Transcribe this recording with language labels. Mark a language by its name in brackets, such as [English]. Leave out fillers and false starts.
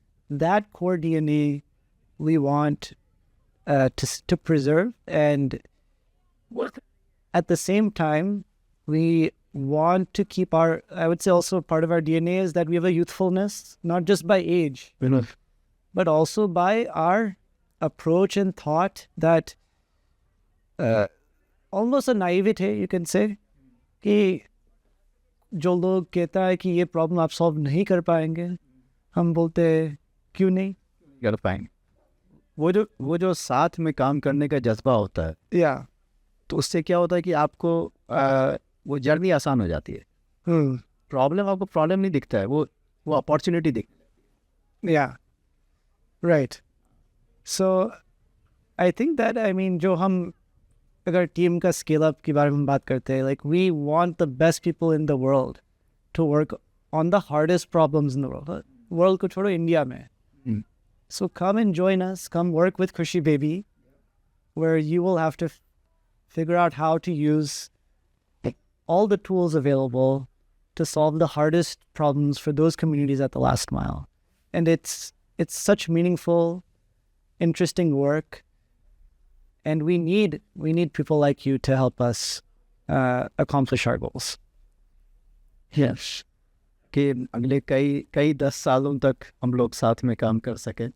[English] That core DNA we want to preserve, and at the same time we want to keep our, I would say also part of our DNA is that we have a youthfulness, not just by age, but also by our approach and thought, that almost a naivete, you can say, [Hindi] कि जो लोग कहता है कि ये problem आप solve नहीं कर पाएंगे, हम बोलते क्यों नहीं, कर पाएंगे। वो जो साथ में काम करने का जज्बा होता है, [English] Yeah. [Hindi] तो उससे क्या होता है कि आपको वो जर्नी आसान हो जाती है। Hmm. आपको प्रॉब्लम नहीं दिखता है, वो अपॉर्चुनिटी दिख। [English] Yeah. Right. So I think that, I mean, [Hindi] जो हम अगर टीम का स्केल अप के बारे में बात करते हैं, [English] like we want the best people in the world to work on the hardest problems in the world. [Hindi] World को छोड़ो, इंडिया में. [English] So come and join us. Come work with Khushi Baby, where you will have to figure out how to use all the tools available to solve the hardest problems for those communities at the last mile. And it's such meaningful, interesting work. And we need people like you to help us accomplish our goals. Yes. [Hindi] कि अगले कई 10 सालों तक हम लोग साथ में काम कर सकें,